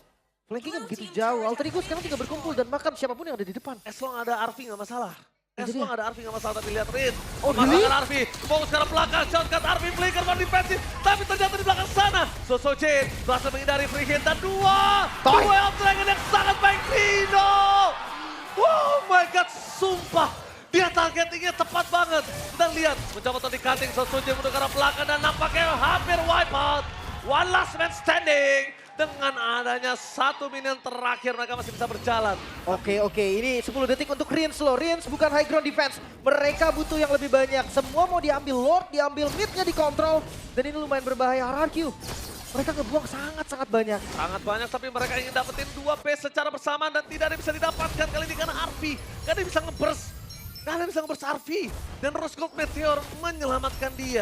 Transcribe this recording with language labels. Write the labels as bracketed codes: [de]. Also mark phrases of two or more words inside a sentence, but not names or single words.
[id] Flankingnya begitu jauh, Alter Ego sekarang tinggal berkumpul dan makan siapapun yang ada di depan. [en] As long [id] ada Arfi nggak masalah. Jadi Long ada Arfi nggak masalah, tapi lihat Rin. [en] Oh, really? [id] Masakan Arfi, fokus ke belakang, shotcut Arfi, flicker man defensif. Tapi ternyata di belakang sana, Setsujin berhasil menghindari [en] free hit [id] dan dua Dragon yang sangat baik Nino. [en] Oh my god, [id] sumpah. Dia targetingnya tepat banget. Dan lihat, mencoba untuk di-cutting Setsujin menuju ke arah belakang dan nampaknya hampir [en] wipe out. One last man standing. [id] Dengan adanya satu minion terakhir mereka masih bisa berjalan. Oke, ini 10 detik untuk Riens loh. Riens bukan [en] high ground defense. [id] Mereka butuh yang lebih banyak. Semua mau diambil Lord, diambil midnya dikontrol. Dan ini lumayan berbahaya RRQ. Mereka ngebuang sangat-sangat banyak. Sangat banyak, tapi mereka ingin dapetin 2 base secara bersamaan dan tidak ada yang bisa didapatkan kali ini karena Arfi. Gak ada yang bisa nge-burst. Gak ada yang bisa nge-burst Arfi. Dan Rose Gold Meteor menyelamatkan dia.